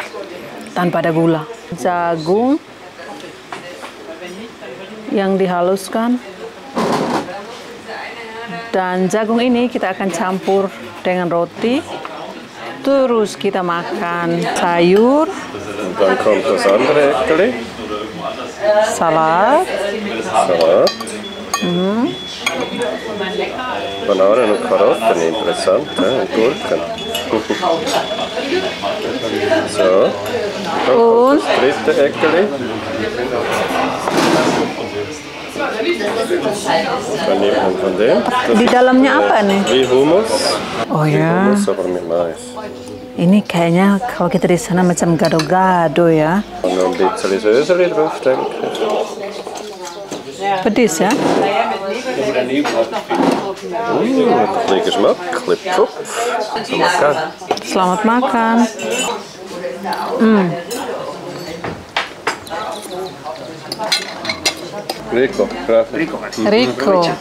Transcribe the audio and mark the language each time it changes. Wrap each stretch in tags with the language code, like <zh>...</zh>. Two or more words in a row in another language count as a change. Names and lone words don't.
<id>Tanpa ada gula. Jagung yang dihaluskan. Dan jagung ini kita akan campur dengan roti. Terus kita makan sayur.</id> <gsw>Dan kommt das andere Äckeli. Salat. Bananen und Karotten, interessant, und Gurken. So, dann kommt das dritte Äckeli. Daneben von dem.</gsw> <id>Di dalamnya apa nih?</id> <gsw>Wie Hummus.</gsw> <id>Oh ya.</id> <gsw>Hummus aber mit Mais.</gsw> <id>Ini kayaknya kalau kita di sana macam gado-gado ya.</id> <gsw>Und noch ein bisschen Söseli drauf, denke ich.</gsw> <id>Pedis ya.</id> <gsw>Ein bisschen Geschmack, ein bisschen Kopf.</gsw> <id>So makan. Selamat makan.</id> <it>Rico, grazie. Rico.</it>